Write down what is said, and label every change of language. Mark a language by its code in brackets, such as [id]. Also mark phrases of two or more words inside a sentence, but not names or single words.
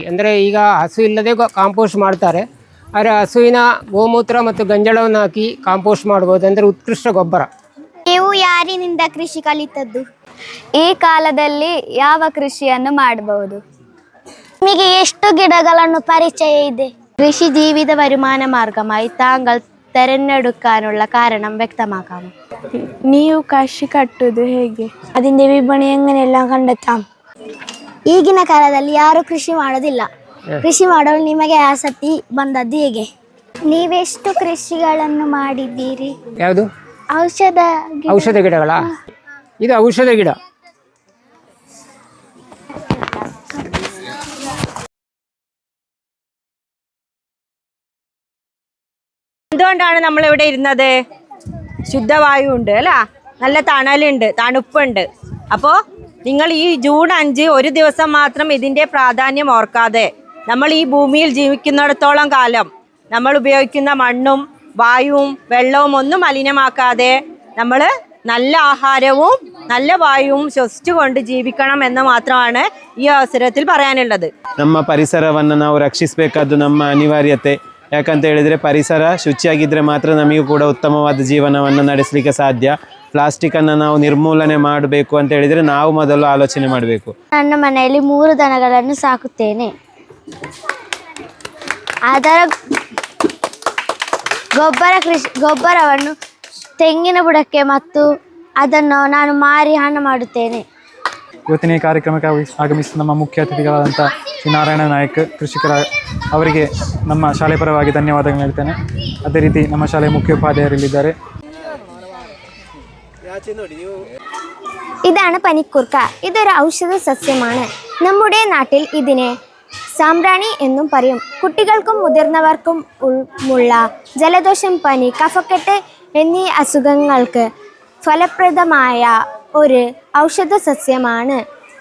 [kn] ಅಂದರೆ ಈಗ ಹಸು ಇಲ್ಲದೆ ಕಾಂಪೋಸ್ಟ್ ಮಾಡ್ತಾರೆ, ಆದರೆ ಹಸುವಿನ ಗೋಮೂತ್ರ ಮತ್ತು ಗಂಜಳವನ್ನು ಹಾಕಿ ಕಾಂಪೋಸ್ಟ್ ಮಾಡ್ಬೋದು, ಅಂದರೆ ಉತ್ಕೃಷ್ಟ ಗೊಬ್ಬರ. ನೀವು ಯಾರಿನಿಂದ ಕೃಷಿ ಕಲಿತದ್ದು? ಈ ಕಾಲದಲ್ಲಿ ಯಾವ ಕೃಷಿಯನ್ನು ಮಾಡಬಹುದು? ನಿಮಗೆ ಎಷ್ಟು ಗಿಡಗಳನ್ನು ಪರಿಚಯ ಇದೆ? [ml] കൃഷി ജീവിത വരുമാന മാർഗമായി താങ്കൾ തിരഞ്ഞെടുക്കാനുള്ള കാരണം വ്യക്തമാക്കാമോ? [kn] ನೀವು ಕೃಷಿ ಕಟ್ಟುವುದು ಹೇಗೆ? [ml] അതിന്റെ വിപണി എങ്ങനെയെല്ലാം കണ്ടെത്താം? [kn] ಈಗಿನ ಕಾಲದಲ್ಲಿ ಯಾರು ಕೃಷಿ ಮಾಡೋದಿಲ್ಲ. ಕೃಷಿ ಮಾಡಲು ನಿಮಗೆ ಆಸಕ್ತಿ ಬಂದದ್ದು ಹೇಗೆ? ನೀವೆಷ್ಟು ಕೃಷಿಗಳನ್ನು ಮಾಡಿದ್ದೀರಿ? ಯಾವುದು? ಔಷಧ ಗಿಡಗಳ. ಇದು ಔಷಧ ಗಿಡ. [ml] എന്തുകൊണ്ടാണ് നമ്മളിവിടെ ഇരുന്നത്? ശുദ്ധവായു ഉണ്ട് അല്ല, നല്ല തണലുണ്ട്, തണുപ്പുണ്ട്. അപ്പോൾ നിങ്ങൾ ഈ ജൂൺ 5 ഒരു ദിവസം മാത്രം ഇതിൻ്റെ പ്രാധാന്യം ഓർക്കാതെ നമ്മൾ ഈ ഭൂമിയിൽ ജീവിക്കുന്നിടത്തോളം കാലം നമ്മൾ ഉപയോഗിക്കുന്ന മണ്ണും വായുവും വെള്ളവും ഒന്നും മലിനമാക്കാതെ നമ്മൾ നല്ല ആഹാരവും നല്ല വായുവും ശ്വസിച്ചുകൊണ്ട് ജീവിക്കണം എന്ന് മാത്രമാണ് ഈ അവസരത്തിൽ പറയാനുള്ളത്. [kn] ನಮ್ಮ ಪರಿಸರವನ್ನು ನಾವು ರಕ್ಷಿಸಬೇಕಾದ್ದು ನಮ್ಮ ಅನಿವಾರ್ಯತೆ. ಯಾಕಂತ ಹೇಳಿದರೆ ಪರಿಸರ ಶುಚಿಯಾಗಿದ್ದರೆ ಮಾತ್ರ ನಮಗೂ ಕೂಡ ಉತ್ತಮವಾದ ಜೀವನವನ್ನು ನಡೆಸಲಿಕ್ಕೆ ಸಾಧ್ಯ. ಪ್ಲಾಸ್ಟಿಕ್ಕನ್ನು ನಾವು ನಿರ್ಮೂಲನೆ ಮಾಡಬೇಕು ಅಂತ ಹೇಳಿದರೆ ನಾವು ಮೊದಲು ಆಲೋಚನೆ ಮಾಡಬೇಕು. ನನ್ನ ಮನೆಯಲ್ಲಿ 3 ದನಗಳನ್ನು ಸಾಕುತ್ತೇನೆ. ಅದರ ಗೊಬ್ಬರವನ್ನು ತೆಂಗಿನ ಬುಡಕ್ಕೆ ಮತ್ತು ಅದನ್ನು ನಾನು ಮಾರಿ ಹಣ ಮಾಡುತ್ತೇನೆ. ಇವತ್ತಿನ ಈ ಕಾರ್ಯಕ್ರಮಕ್ಕೆ ಆಗಮಿಸಿದ ನಮ್ಮ ಮುಖ್ಯ ಅತಿಥಿಗಳಾದಂಥ ಶ್ರೀ ನಾರಾಯಣ ನಾಯಕ್ ಕೃಷಿಕರ ಅವರಿಗೆ ನಮ್ಮ ಶಾಲೆ ಪರವಾಗಿ ಧನ್ಯವಾದಗಳು ಹೇಳ್ತೇನೆ. ಅದೇ ರೀತಿ ನಮ್ಮ ಶಾಲೆಯ മുഖ്യോപാധ്യായരിಲ್ಲಿದ್ದಾರೆ. [ml] ഇതാണ് പനിക്കൂർക്ക. ഇതൊരു ഔഷധ സസ്യമാണ്. നമ്മുടെ നാട്ടിൽ ഇതിനെ സാമ്പ്രാണി എന്നും പറയും. കുട്ടികൾക്കും മുതിർന്നവർക്കും ഉള്ള ജലദോഷം, പനി, കഫക്കെട്ട് എന്നീ അസുഖങ്ങൾക്ക് ഫലപ്രദമായ ഒരു ഔഷധ സസ്യമാണ്